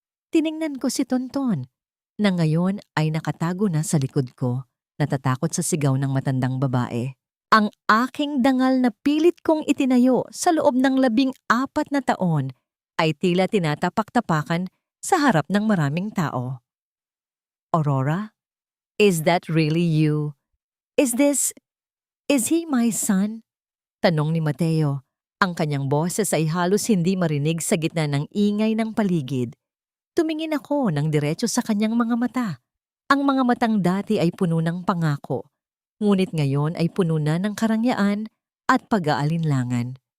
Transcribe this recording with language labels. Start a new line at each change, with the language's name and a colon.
Filipino: Tiningnan ko si Tonton na ngayon ay nakatago na sa likod ko, natatakot sa sigaw ng matandang babae. Ang aking dangal na pilit kong itinayo sa loob ng 14 na taon ay tila tinatapak-tapakan sa harap ng maraming tao.
English: Aurora, is that really you? Is he my son?
Filipino: Tanong ni
English: Mateo.
Filipino: Ang kanyang boses ay halos hindi marinig sa gitna ng ingay ng paligid. Tumingin ako ng diretso sa kanyang mga mata. Ang mga matang dati ay puno ng pangako. Ngunit ngayon ay puno na ng karangyaan at pag-aalinlangan.